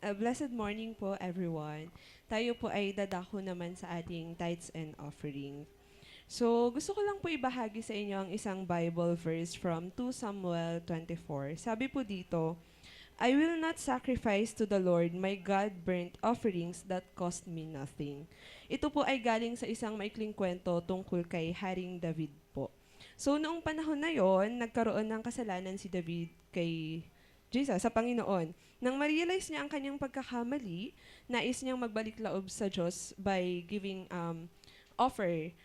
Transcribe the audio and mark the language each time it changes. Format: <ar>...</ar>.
<en>A blessed morning po, everyone.</en> <tl>Tayo po ay dadako naman sa ating tithes and offering. So, gusto ko lang po ibahagi sa inyo ang isang Bible verse from 2 Samuel 24. Sabi po dito,</tl> <en>I will not sacrifice to the Lord my God burnt offerings that cost me nothing.</en> <tl>Ito po ay galing sa isang maikling kwento tungkol kay Haring David po. So, noong panahon na yon, nagkaroon ng kasalanan si David kay Jesus, sa Panginoon. Nang ma-realize niya ang kanyang pagkakamali, nais niyang magbalik laob sa Diyos by giving offer.</tl>